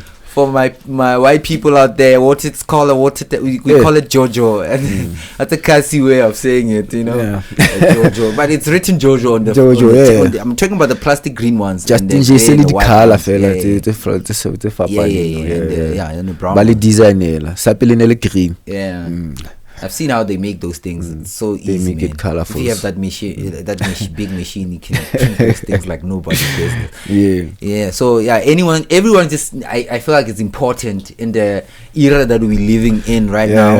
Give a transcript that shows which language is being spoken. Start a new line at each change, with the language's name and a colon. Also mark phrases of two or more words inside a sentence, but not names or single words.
English: For my white people out there, what it's called a water we call it Jojo, and that's a classy way of saying it, Yeah. Jojo. But it's written Jojo on the Jojo, yeah. I'm talking about the plastic green ones. Just and in the
Southern Sotho: je
English: grey
Southern Sotho: se
English: and
Southern Sotho: le
English: the white
Southern Sotho: dikhala
English: ones.
Southern Sotho: fela
English: Yeah,
Southern Sotho: tse
English: yeah,
Southern Sotho: fapaneng.
English: and the brown
Southern Sotho: Ba le
English: ones.
Southern Sotho: designela sa pele ne le green.
English: Yeah. I've seen how they make those things. It's so easy, make it man. colourful. If you have that machine, big machine, you can print those things like nobody's business. Yeah. Yeah. So yeah, everyone just I feel like it's important in the era that we're living in right now,